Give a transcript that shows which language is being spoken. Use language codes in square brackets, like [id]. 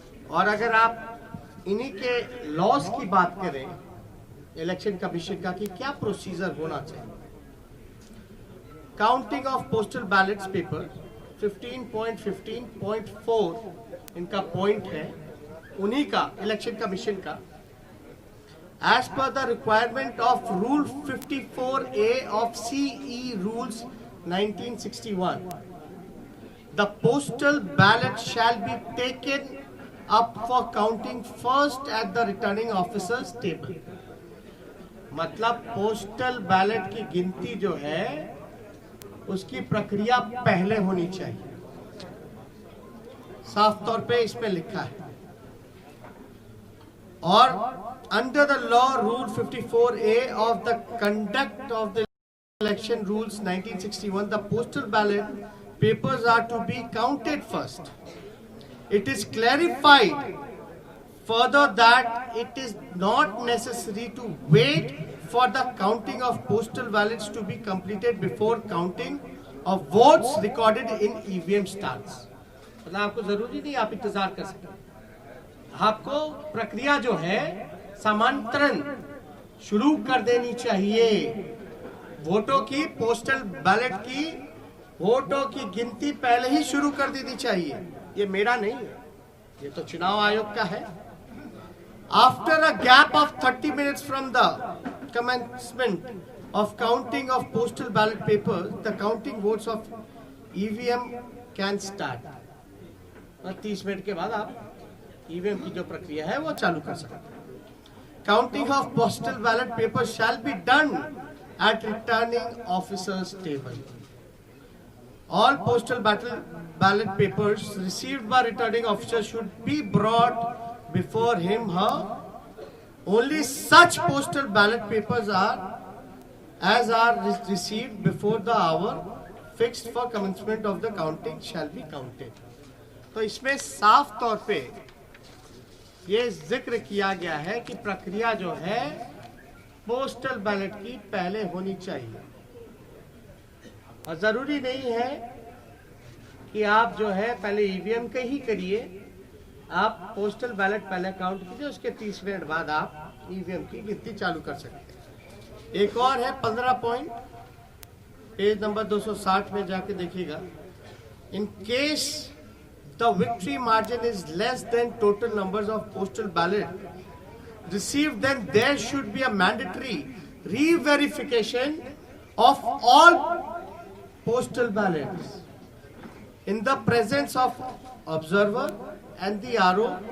[hi] और अगर आप इन्हीं के लॉस की बात करें इलेक्शन कमीशन का कि क्या प्रोसीजर होना चाहिए, counting of postal ballets paper 15.15.4 इनका पॉइंट है, उन्हीं का इलेक्शन कमीशन का। [en] As per the requirement of Rule 54A of CE Rules 1961, the postal ballot shall be taken up for counting first at the returning officer's table. [hi] मतलब postal ballot की गिनती जो है उसकी प्रक्रिया पहले होनी चाहिए, साफ तौर पे इसमें लिखा है। [en] और under the law rule 54A of the conduct of the election rules 1961, the postal ballot papers are to be counted first. it is clarified further that it is not necessary to wait for the counting of postal ballots to be completed before counting of votes recorded in EVM starts. [hi] मतलब आपको जरूरी नहीं आप इंतजार कर सकते, आपको प्रक्रिया जो है समांतरण शुरू कर देनी चाहिए। वोटों की, पोस्टल बैलेट की वोटों की गिनती पहले ही शुरू कर देनी चाहिए। ये मेरा नहीं है, ये तो चुनाव आयोग का है। [en] After a gap of 30 minutes from the commencement of counting of postal ballot papers, the counting votes of EVM can start. [hi] 30 minute के बाद आप ईवीएम की जो प्रक्रिया है वो चालू कर सकते हैं। [en] Counting of postal ballot papers shall be done at returning officer's table. All postal ballot papers received by returning officer should be brought before him, her. Only such postal ballot papers are received before the hour fixed for commencement of the counting shall be counted. [hi] तो इसमें साफ तौर पे ये जिक्र किया गया है कि प्रक्रिया जो है पोस्टल बैलेट की पहले होनी चाहिए, और जरूरी नहीं है कि आप जो है पहले ईवीएम के ही करिए, आप पोस्टल बैलेट पहले काउंट कीजिए, उसके 30 मिनट बाद आप ईवीएम की गिनती चालू कर सकते हैं। एक और है 15 पॉइंट, पेज नंबर 260 में जाके देखिएगा। [en] In case the victory margin is less than total numbers of postal ballot received, then there should be a mandatory re-verification of all postal ballots in the presence of observer and the RO.